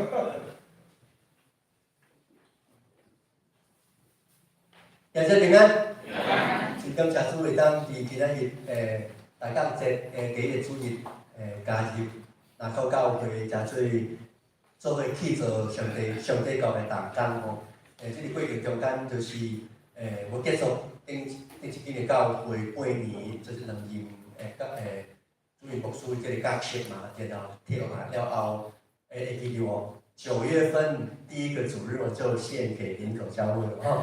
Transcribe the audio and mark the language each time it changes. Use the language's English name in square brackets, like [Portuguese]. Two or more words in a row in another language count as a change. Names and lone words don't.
[Min Nan Chinese] 日日平安，真感谢主会当伫今仔日大家节第一个主日加入南口教会，诚做伙去做上帝教的同工吼。即个过程中间就是要结束顶一间的教会8年，就是2任主任牧师即个角色嘛，然后退下来了后，会记住哦，9月份第一个主日我就献给林口教会哦。